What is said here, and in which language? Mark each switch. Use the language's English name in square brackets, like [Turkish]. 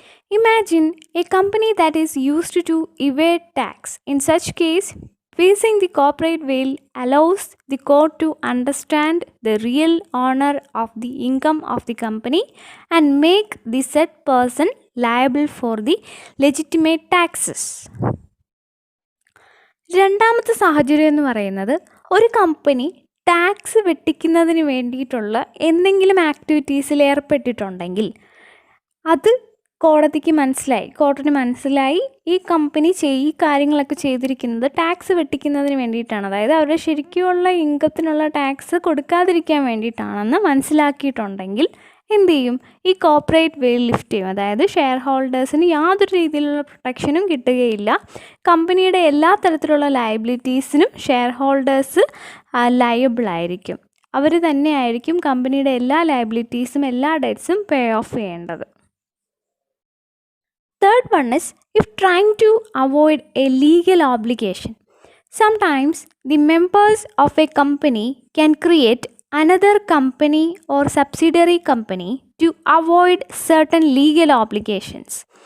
[English] Imagine a company that is used to evade tax. In such case, facing the corporate veil allows the court to understand the real owner of the income of the company and make the said person liable for the legitimate taxes. [Malayalam] രണ്ടാമത്തെ സാഹചര്യം എന്ന് പറയുന്നത് ഒരു company tax വെട്ടിക്കുന്നതിന് വേണ്ടിയിട്ടുള്ള എന്തെങ്കിലും ആക്ടിവിറ്റീസിൽ ഏർപ്പെട്ടിട്ടുണ്ടെങ്കിൽ അത് കോർട്ടിന് മനസ്സിലായി ഈ കമ്പനി ഈ കാര്യങ്ങളൊക്കെ ചെയ്തിരിക്കുന്നത് ടാക്സ് വെട്ടിക്കുന്നതിന് വേണ്ടിയിട്ടാണ്, അതായത് അവരുടെ ശരിക്കുമുള്ള ഇൻകത്തിനുള്ള ടാക്സ് കൊടുക്കാതിരിക്കാൻ വേണ്ടിയിട്ടാണെന്ന് മനസ്സിലാക്കിയിട്ടുണ്ടെങ്കിൽ എന്ത് ചെയ്യും, ഈ കോർപ്പറേറ്റ് വെയിൽ ലിഫ്റ്റ് ചെയ്യും. അതായത് ഷെയർ ഹോൾഡേഴ്സിന് യാതൊരു രീതിയിലുള്ള പ്രൊട്ടക്ഷനും കിട്ടുകയില്ല, കമ്പനിയുടെ എല്ലാ തരത്തിലുള്ള ലയബിലിറ്റീസിനും ഷെയർ ഹോൾഡേഴ്സ് ലയബിൾ ആയിരിക്കും. അവർ തന്നെയായിരിക്കും കമ്പനിയുടെ എല്ലാ ലയബിലിറ്റീസും എല്ലാ ഡെറ്റ്സും പേ ഓഫ് ചെയ്യേണ്ടത്. [English] Third one is if trying to avoid a legal obligation. Sometimes the members of a company can create another company or subsidiary company to avoid certain legal obligations.